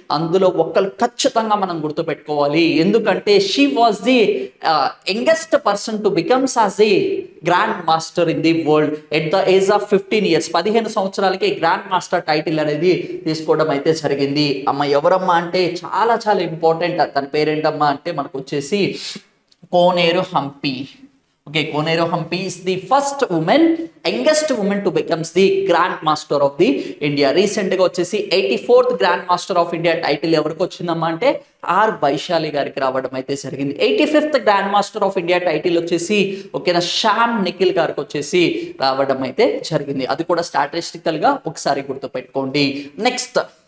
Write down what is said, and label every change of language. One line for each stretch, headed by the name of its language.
Telugu: అందులో ఒక్కరు ఖచ్చితంగా మనం గుర్తుపెట్టుకోవాలి. ఎందుకంటే
English: she was the youngest person to becomes as the grand master in the world at the age of 15 years
Telugu: 15 సంవత్సరాలకి గ్రాండ్ మాస్టర్ టైటిల్ అనేది తీసుకోవడం అయితే జరిగింది. అమ్మ ఎవరమ్మా అంటే చాలా చాలా ఇంపార్టెంట్. తన పేరేంటమ్మా అంటే మనకు వచ్చేసి కోనేరు Hampi.
English: Okay, Koneru Humpy is the first woman, youngest woman to becomes the Grand Master of the India.
Telugu: Recent గా వచ్చేసి 84th grand master of India title ఎవరికి వచ్చిందమ్మా అంటే ఆర్ వైశాలి గారికి రావడం అయితే జరిగింది. 85th grand master of India title వచ్చేసి ఓకేనా శ్యామ్ నిఖిల్ గారికి వచ్చేసి రావడం అయితే జరిగింది. అది కూడా స్టాటిస్టికల్ గా ఒకసారి గుర్తుపెట్టుకోండి. నెక్స్ట్